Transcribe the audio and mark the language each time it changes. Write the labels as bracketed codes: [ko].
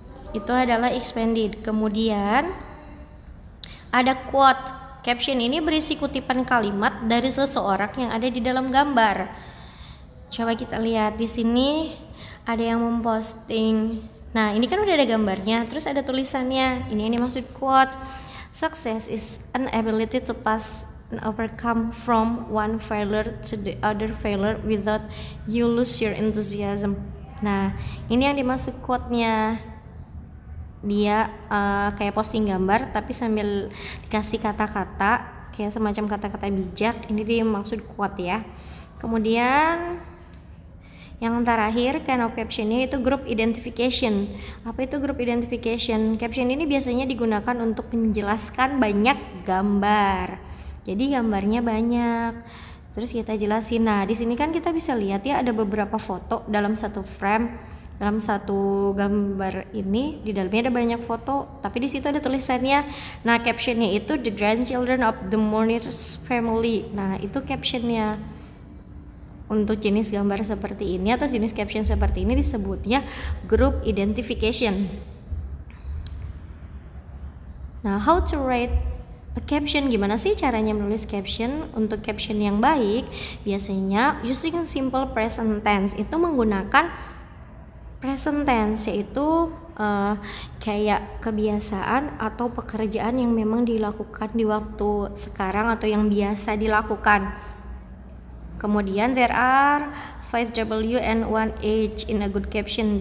[id] Itu adalah expanded. Kemudian ada quote. Caption ini berisi kutipan kalimat dari seseorang yang ada di dalam gambar. Coba kita lihat di sini ada yang memposting. Nah, ini kan udah ada gambarnya, terus ada tulisannya. Ini maksud quote. [en] Success is an ability to pass and overcome from one failure to the other failure without you lose your enthusiasm. [id] Nah, ini yang dimaksud quote-nya. Dia kayak posting gambar tapi sambil dikasih kata-kata kayak semacam kata-kata bijak. Ini dia maksud quote ya. Kemudian yang terakhir kind of captionnya itu group identification. Apa itu group identification? Caption ini biasanya digunakan untuk menjelaskan banyak gambar. Jadi gambarnya banyak. Terus kita jelasin. Nah, di sini kan kita bisa lihat ya ada beberapa foto dalam satu frame. Dalam satu gambar ini di dalamnya ada banyak foto, tapi di situ ada tulisannya. Nah, captionnya itu [en] the grandchildren of the mourners family. [id] Nah, itu captionnya. Untuk jenis gambar seperti ini atau jenis caption seperti ini disebutnya group identification. [en] Nah, how to write a caption? [id] Gimana sih caranya menulis caption? Untuk caption yang baik, biasanya [en] using simple present tense, [id] itu menggunakan present tense, yaitu kayak kebiasaan atau pekerjaan yang memang dilakukan di waktu sekarang atau yang biasa dilakukan. Kemudian [en] there are 5W and 1H in a good caption.